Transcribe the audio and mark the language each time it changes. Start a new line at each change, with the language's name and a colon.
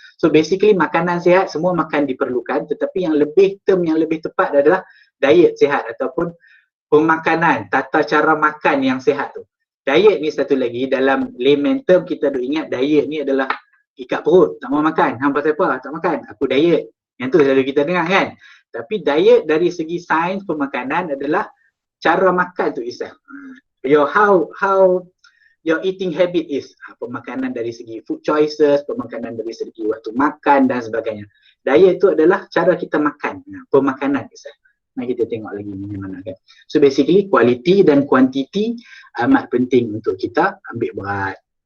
English: So basically
Malay: makanan sihat semua makan diperlukan, tetapi term yang lebih tepat adalah diet sihat ataupun pemakanan, tata cara makan yang sihat tu. Diet ni satu lagi, dalam layman term kita duk ingat diet ni adalah ikat perut, tak mau makan. Hang pasal apa? Tak makan. Aku diet. Yang tu selalu kita dengar kan. Tapi diet dari segi sains pemakanan adalah cara makan tu Isah.
English: How your eating habit is.
Malay: Pemakanan dari segi food choices, pemakanan dari segi waktu makan dan sebagainya. Diet tu adalah cara kita makan. Pemakanan Isah. Mari kita tengok lagi bagaimana kan.
English: So basically
Malay: quality dan quantity amat penting untuk kita ambil berat.